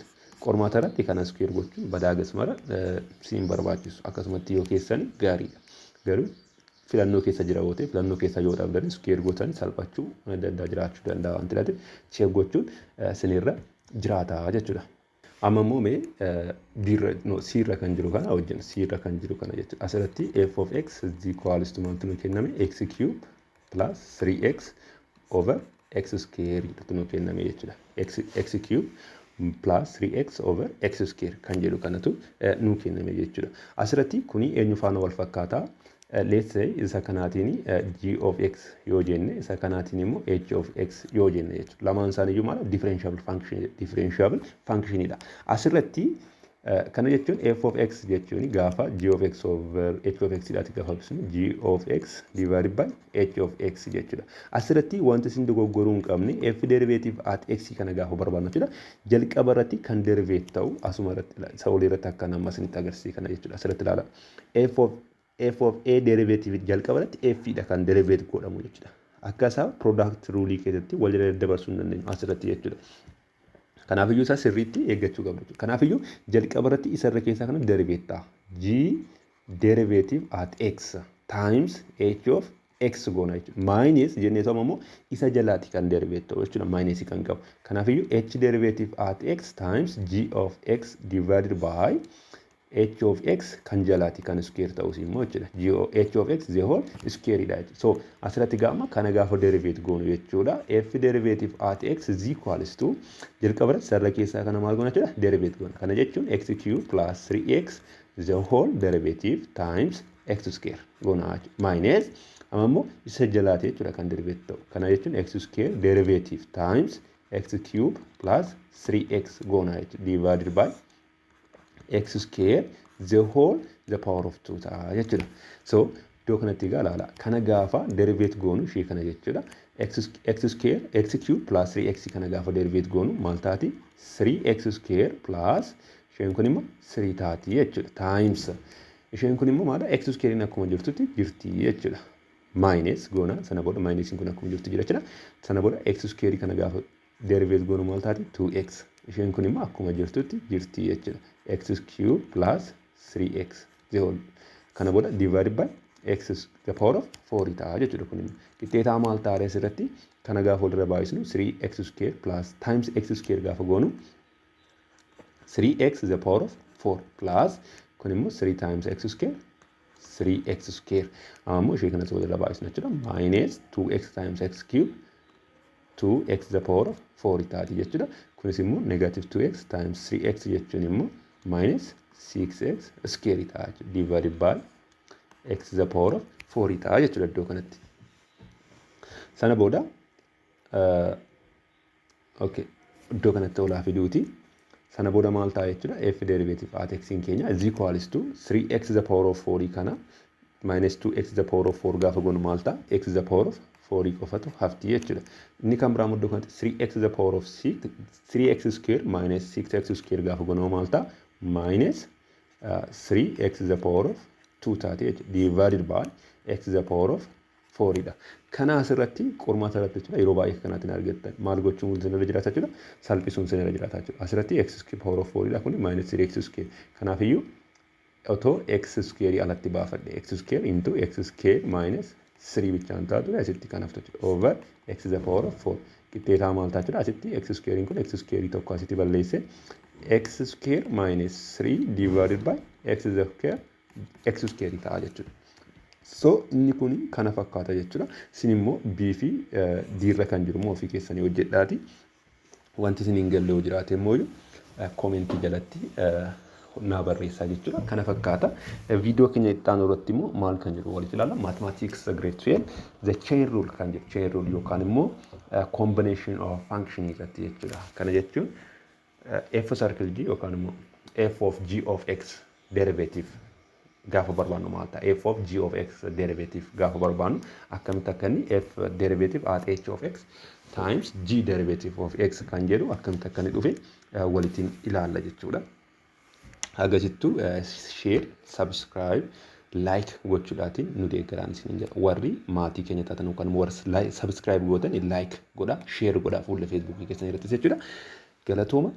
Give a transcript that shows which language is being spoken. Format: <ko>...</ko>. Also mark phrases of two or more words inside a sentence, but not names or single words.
<om>Qormaata irratti kana square gochuun badaagas mara siin barbaachisu akkasumatti yoo keessan gaariidha. Garuu filannoo keessa jira boote filannoo keessa yoo dhabdan square gotan salphachuu danda'a jiraachuu danda'a wanti laate check gochuun sinirra jiraata jechuudha. Amma immoo mee siirra kan jiru kana wajjin siirra kan jiru kana jechuudha.</om> <en>Asirratti f of x is equals to</en> <om>maaltu nu kenname</om> <en>x cube plus 3x over x square</en> <om>tu nu kenname jechuudha.</om> <en>X cube plus 3x over x square</en> <om>kan jedhu kanatu nu kenname jechuudha. Asirratti kuni eenyu faana wal fakkaataa</om> <en>let's say</en> <om>isa kanaatiin</om> <en>g of x</en> <om>yoo jenne isa kanaatiin immoo</om> <en>h of x</en> <om>yoo jenne jechuudha. Lamaan isaanii iyyuu maal</om> <en>differentiable function</en> <om>dha. Asirratti kana jechuun</om> <en>f of x</en> <om>jechuun gaafa</om> <en>g of x over h of x</en> <om>dhaati gaafa ibsinu</om> <en>g of x divided by h of x jechuudha.</en> <om>Asirratti wanti isin dogoggoruu hin qabne</om> <en>f derivative at x</en> <om>kana gaafa barbaadnu jechuudha. Jalqaba irratti kan derivate ta'u asuma irratti isa olii irratti akka nama isinitti agarsiisa kana jechuudha. Asirratti ilaala</om> <en>f of a derivative</en> <om>jalqaba irratti f dha kan derivate godhamu jechuudha. Akka isaa</om> <en>product rule</en> <om>keessatti wal dabarsuu hin dandeenyu asirratti jechuudha. Kanaaf iyyuu isa sirriitti eeggachuu qabna. Kanaaf iyyuu jalqaba irratti isa irra keessaa kana derivate ta'a.</om> <en>G derivative at x times h of x</en> <om>goona jechuudha. Minus jennee ta'u immoo isa jalaati kan derivate ta'u jechuudha. Minus kan qabu. Kanaaf iyyuu</om> <en>h derivative at x times g of x divided by h of x</en> <om>kan jalaati kan square ta'us immoo jechuudha.</om> <en>H of x the whole square</en> <om>dha jechuudha. So asirratti gaama kana gaafa derivate goonu jechuudha.</om> <en>F derivative at x is equals to</en> <om>jalqaba irratti sarara keessaa kana maal goona jechuudha derivate goona. Kana jechuun</om> <en>x cube plus 3x the whole derivative times x square</en> <om>goona minus amma immoo isa jalaati jechuudha kan derivate ta'u. Kana jechuun</om> <en>x square derivative times x cube plus 3x goona divided by x square the whole the power of 2</en> <om>ta'a jechuudha. So iddoo kanatti egaa ilaala. Kana gaafa derivate goonu ishee kana jechuudha.</om> <en>X square x cube plus 3x</en> <om>kana gaafa derivate goonu maal taati?</om> <en>3x square plus</en> <om>isheen kun immoo 3 taati jechuudha. Times isheen kun immoo maadha?</om> <en>X square</en> <om>inni akkuma jirtutti jirti jechuudha. Minus goona sana booda minus kun akkuma jirtu jira jechuudha. Sana booda</om> <en>x square</en> <om>kana gaafa derivate goonu maal taati? 2x. Isheen kun immoo akkuma jirtutti jirti jechuudha.</om> <en>X cube plus 3x the whole</en> <om>kana booda</om> <en>divided by x the power of 4</en> <om>ta'a jechuudha. Kun immoo qixxeetaa maal ta'a asirratti kana gaafa walirra baay'isnu</om> <en>3x square plus times x square</en> <om>gaafa goonu</om> <en>3x the power of 4 plus</en> <om>kun immoo</om> <en>3 times x square 3x square</en> <om>ammoo ishee kanas walirra baay'isnu jechuudha.</om> <en>Minus 2x times x cube 2x the power of 4</en> <om>taati jechuudha. Kunis immoo</om> <en>negative 2x times 3x</en> <om>jechuun immoo</om> <en>minus 6x square ta'a divided by x the power of 4</en> <om>ta'a jechuudha iddoo kanatti. Sana booda okay iddoo kanatti olaa fiduuti. Sana booda maal ta'a jechuudha?</om> <en>F derivative at x</en> <om>in keenya</om> <en>is equals to 3x the power of 4 kana minus 2x the power of 4</en> <om>gaafa goonu maal ta'a?</om> <en>X the power of 4</en> <om>qofatu hafti jechuudha. Inni kan biraa iddoo kanatti</om> <en>3x the power of 6 3x square minus 6x square</en> <om>gaafa goonu maal ta'a?</om> <en>Minus 3x the power of 2</en> <om>taati jechuudha.</om> <en>Divided by x the power of 4 dha.</en> <om>Kana asirratti qormaata irratti jechuudha yeroo baay'ee kanaatiin argattan maal gochuun sinirra jiraata jechuudha. Salphisuun sinirra jiraata jechuudha. Asirratti</om> <en>x power of 4</en> <om>dha kun</om> <en>minus 3x square.</en> <om>Kanaafiyyuu otoo</om> <en>x square alatti baafadhe x square into x square minus 3</en> <om>bichaan taatu asitti kan haftu jechuudha.</om> <en>Over x the power of 4.</en> <om>Qixxeetaa maal ta'a jechuudha. Asitti</om> <en>x square</en> <om>kun</om> <en>x square</en> <om>tokko asitti balleesse</om> <en>x square minus 3 divided by x square</en> <om>ta'a jechuudha. So inni kun kana fakkaata jechuudha. Isin immoo b fi d irra kan jiru moo ofii keessanii hojjedhaati. Wanti isin hin galle yoo jiraate immoo koomentii jalatti naa barreessaa jechuudha. Kana fakkaata. Viidiyoo keenya itti aanu irratti immoo maal kan jiru walitti ilaalla.</om> <en>Mathematics grade 12 the chain rule</en> <om>kan jedhu</om> <en>chain rule</en> <om>yookaan immoo</om> <en>combination of function</en> <om>irratti jechuudha. Kana jechuun</om> <en>f circle g</en> <om>yookaan immoo</om> <en>f of g of x derivative</en> <om>gaafa barbaannu maal ta'a?</om> <en>F of g of x derivative</en> <om>gaafa barbaannu akkamitti akka inni</om> <en>f derivative at h of x times g derivative of x</en> <om>kan jedhu akkamitti akka inni dhufe walitti ilaalla jechuudha. Agasittuu</om> <en>share, subscribe, like</en> <om>gochuudhaatiin nu deeggaraan isin jedha. Warri maatii keenya taatan yookaan warri subscribe gootan like godha, share godha fuula Facebook keessan irratti jechuudha.</om>